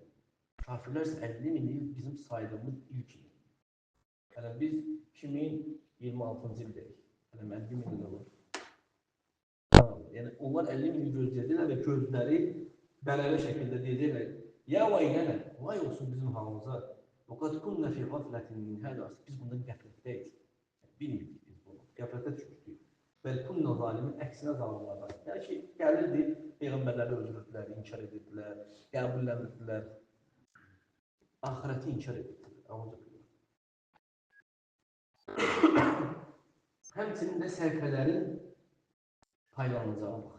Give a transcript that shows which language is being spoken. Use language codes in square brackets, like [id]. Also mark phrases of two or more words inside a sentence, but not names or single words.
[az] Kafirlər isə 50 min il bizim saydığımız ilk il. Yəni biz 2026-cı ildəyik. Yəni 50 min il olur. Yəni onlar 50 min il gözləyəcəklər və gözləri bələlə şəkildə deyəcəklər: [ar] "يا ويلنا, [az] vay olsun bizim halımıza. [ar] وَقَدْ كُنَّ فِي غَفْلَةٍ مِنْ هَذَا." [az] Biz bundan qəflətdəyik. Bilmirdik biz bunu. Qəflətə düşmüşdük. [ar] بل كنا ظالمين, [az] əksinə zalimlardan. Yəni ki, gəlirdi, peyğəmbərləri öldürürdülər, inkar edirdilər, qəbullənirdilər. Ahireti inkar edirdilər. Həmçinin də səhifələrin paylanacağı vaxt.